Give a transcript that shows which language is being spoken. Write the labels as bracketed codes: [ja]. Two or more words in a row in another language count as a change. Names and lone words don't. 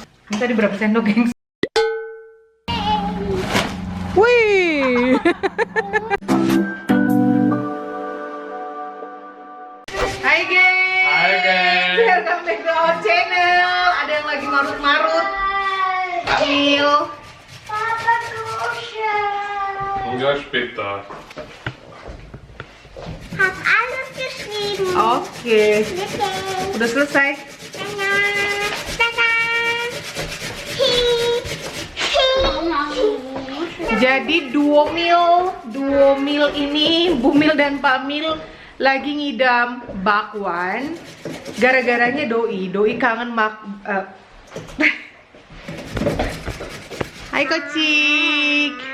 [id] Ini tadi berapa sendok, gengs? Wih. Hai gengs. Hai gengs. [en] Welcome back to our channel. [id] Ada yang lagi marut-marut. Kak Mil. [de] Papa kuscheln. [id] Enggak später. [de] Hab alles geschrieben. [id] Oke. [de] Bitte. [id] Udah selesai. Tada. Tada. Hi. Hi. Jadi duo mil ini Bu Mil dan Pak Mil lagi ngidam bakwan. Gara-garanya doi kangen Hai Kocik.